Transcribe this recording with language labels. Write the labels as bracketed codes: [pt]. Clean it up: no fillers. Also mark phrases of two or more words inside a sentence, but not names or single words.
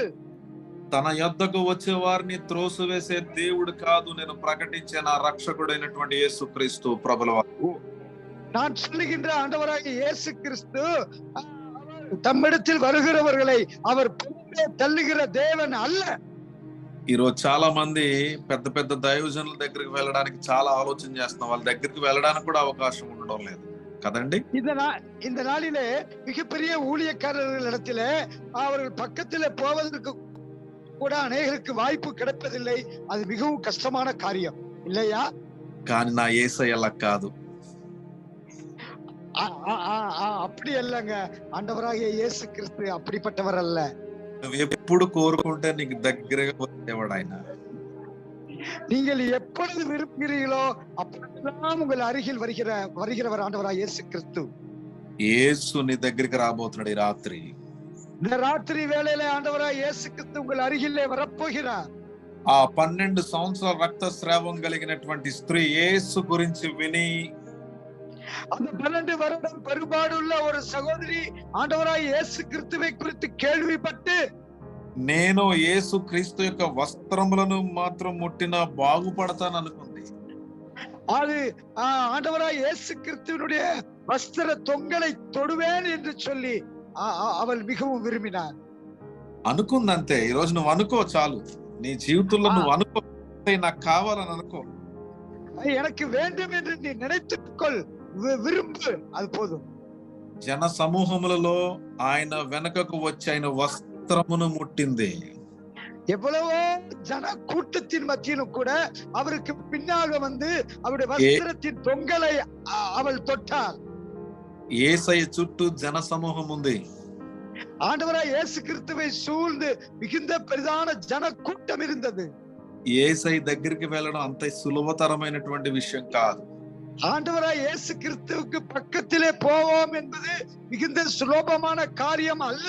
[te] తన యొద్దకు వచ్చే వారిని త్రోసివేసే దేవుడు కాదు, నేను ప్రకటించే నా రక్షకుడైనటువంటి యేసుక్రీస్తు ప్రభువు. [ta] நான் சொல்லுகின்ற ஆண்டவராகிய இயேசு கிறிஸ்து தம்மிடத்தில் வருகிறவர்களை அவர் தள்ளுகிற தேவன் அல்ல. [te] ఈరోజు చాలా మంది పెద్ద పెద్ద దైవజనుల దగ్గరికి వెళ్ళడానికి చాలా ఆలోచన చేస్తున్నాం. వాళ్ళ దగ్గరికి వెళ్ళడానికి కూడా అవకాశం ఉండడం లేదు కదండి. [ta] இந்த நாளிலே மிகப்பெரிய ஊழியக்காரர்களிடத்திலே அவர்கள் பக்கத்திலே போவதற்கு கூட அநேகருக்கு வாய்ப்பு கிடைப்பதில்லை. அது மிகவும் கஷ்டமான காரியம் இல்லையா? [te] కానీ నా యేసయ్య అలా కాదు. [ta] அப்படி அல்லங்க, ஆண்டவராகிய இயேசு கிறிஸ்து அப்படிப்பட்டவர் அல்ல. [te] నువ్వు ఎప్పుడు కోరుకుంటే నీకు దగ్గరగా వచ్చేవాడు ఆయన. [ta] நீங்கள் எப்பொழுது விரும்புகிறீர்களோ அப்பொழுதெல்லாம் உங்கள் அருகில் வருகிறவர் ஆண்டவராய் இயேசு கிறிஸ்து. [te] యేసు నీ దగ్గరికి రాబోతున్నాడు ఈ రాత్రి. [ta] இந்த ராத்திரி வேளையில ஆண்டவராய் இயேசு கிறிஸ்து உங்கள் அருகிலே வரப்போகிறார். [te] ఆ 12 సంవత్సరాల రక్తస్రావం కలిగినటువంటి స్త్రీ యేసు గురించి విని, [ta] அந்த 12 வருடம் பெரும்பாடுள்ள ஒரு சகோதரி ஆண்டவராய் இயேசு கிறிஸ்துவை குறித்து கேள்விப்பட்டு, [te] నేను యేసు క్రీస్తు యొక్క వస్త్రములను మాత్రం ముట్టినా బాగుపడతాను అనుకుంది. [ta] அது ஆண்டவராய் இயேசு கிறிஸ்துவினுடைய வஸ்திர தொங்கலை தொடுவேன் என்று சொல்லி அவள் மிகவும் விரும்பினார். [te] అనుకుందంతే. ఈ రోజు నువ్వు అనుకో చాలు. నీ జీవితంలో నువ్వు అనుకో, నాకు కావాలని అనుకో. [ta] எனக்கு வேண்டும் என்று நீ நினைத்துக்கொள், விரும்பு, அது போதும். [te] జన సమూహములలో ఆయన వెనకకు వచ్చి ఆయన వస్త్రమును ముట్టింది. [ta] எவ்வளவோ ஜன கூட்டத்தின் மத்தியிலும் கூட அவருக்கு பின்னாக வந்து அவருடைய வஸ்திரத்தின் தொங்கலை அவள் தொட்டார். [te] యేసయ్య చుట్టూ జన సమూహం ఉంది. [ta] ஆண்டவராய் இயேசு கிறிஸ்துவை சூழ்ந்து மிகுந்த பெரிதான ஜன கூட்டம் இருந்தது. [te] యేసయ్య దగ్గరికి వెళ్ళడం అంత సులభతరమైనటువంటి విషయం కాదు. [ta] ஆண்டவராய் இயேசு கிறிஸ்துவுக்கு பக்கத்திலே போவோம் என்பது மிகுந்த சுலபமான காரியம் அல்ல.